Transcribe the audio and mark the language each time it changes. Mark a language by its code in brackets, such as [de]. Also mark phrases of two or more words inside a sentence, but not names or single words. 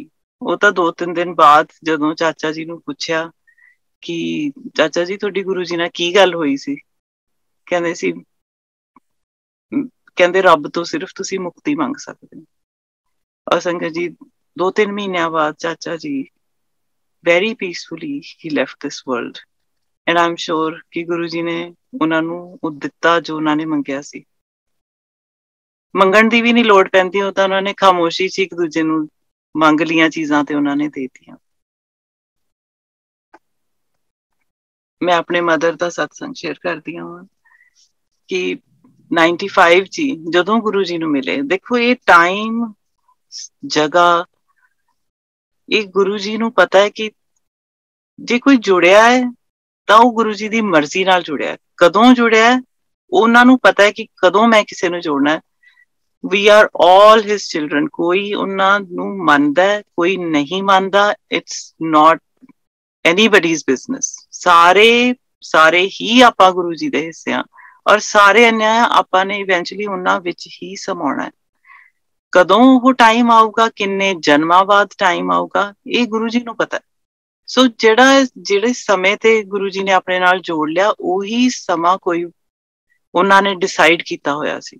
[pa] ਉਹ ਤਾਂ 2-3 ਦਿਨ ਬਾਅਦ ਜਦੋਂ ਚਾਚਾ ਜੀ ਨੂੰ ਪੁੱਛਿਆ ਕਿ ਚਾਚਾ ਜੀ ਤੁਹਾਡੀ ਗੁਰੂ ਜੀ ਨਾਲ ਕੀ ਗੱਲ ਹੋਈ ਸੀ, ਕਹਿੰਦੇ ਰੱਬ ਤੋਂ ਸਿਰਫ ਤੁਸੀਂ ਮੁਕਤੀ ਮੰਗ ਸਕਦੇ ਹੋ। ਔਰ ਸੰਗਤ ਜੀ 2-3 ਮਹੀਨਿਆਂ ਬਾਅਦ ਚਾਚਾ ਜੀ [en] very peacefully he left this world and I'm sure [pa] ਕਿ ਗੁਰੂ ਜੀ ਨੇ ਉਹਨਾਂ ਨੂੰ ਉਹ ਦਿੱਤਾ ਜੋ ਉਹਨਾਂ ਨੇ ਮੰਗਿਆ ਸੀ। ਮੰਗਣ ਦੀ ਵੀ ਨਹੀਂ ਲੋੜ ਪੈਂਦੀ, ਉਹ ਤਾਂ ਉਹਨਾਂ ਨੇ ਖਾਮੋਸ਼ੀ 'ਚ ਇੱਕ ਦੂਜੇ ਨੂੰ ਮੰਗ ਲੀਆਂ ਚੀਜ਼ਾਂ ਤੇ ਉਹਨਾਂ ਨੇ ਦੇ ਦਿੱਤੀਆਂ। ਮੈਂ ਆਪਣੇ ਮਦਰ ਦਾ ਸਤਸੰਗ ਸ਼ੇਅਰ ਕਰਦੀ ਹਾਂ ਕਿ 95 ਚ ਜਦੋਂ ਗੁਰੂ ਜੀ ਨੂੰ ਮਿਲੇ, ਦੇਖੋ ਇਹ ਟਾਈਮ ਜਗ੍ਹਾ, ਇਹ ਗੁਰੂ ਜੀ ਨੂੰ ਪਤਾ ਹੈ ਕਿ ਜੇ ਕੋਈ ਜੁੜਿਆ ਹੈ ਤਾਂ ਉਹ ਗੁਰੂ ਜੀ ਦੀ ਮਰਜ਼ੀ ਨਾਲ ਜੁੜਿਆ। ਕਦੋਂ ਜੁੜਿਆ ਉਹਨਾਂ ਨੂੰ ਪਤਾ ਹੈ ਕਿ ਕਦੋਂ ਮੈਂ ਕਿਸੇ ਨੂੰ ਜੋੜਨਾ ਹੈ। [en] We are all his children, [pa] ਕੋਈ ਉਹਨਾਂ ਨੂੰ ਮੰਨਦਾ, ਕੋਈ ਨਹੀਂ ਮੰਨਦਾ, [en] it's not anybody's business। [pa] ਸਾਰੇ ਹੀ ਆਪਾਂ ਗੁਰੂ ਜੀ ਦੇ ਹਿੱਸੇ ਆ ਔਰ ਸਾਰੇ ਅਨਿਆਂ ਆਪਾਂ ਨੇ ਇਵੈਂਚੁਅਲੀ ਉਹਨਾਂ ਵਿੱਚ ਹੀ ਸਮਾਉਣਾ ਹੈ। ਕਦੋਂ ਉਹ ਟਾਈਮ ਆਊਗਾ, ਕਿੰਨੇ ਜਨਮਾਂ ਬਾਅਦ ਟਾਈਮ ਆਊਗਾ, ਇਹ ਗੁਰੂ ਜੀ ਨੂੰ ਪਤਾ। ਸੋ ਜਿਹੜੇ ਸਮੇਂ ਤੇ ਗੁਰੂ ਜੀ ਨੇ ਆਪਣੇ ਨਾਲ ਜੋੜ ਲਿਆ, ਉਹੀ ਸਮਾਂ ਕੋਈ ਉਹਨਾਂ ਨੇ ਡਿਸਾਈਡ ਕੀਤਾ ਹੋਇਆ ਸੀ।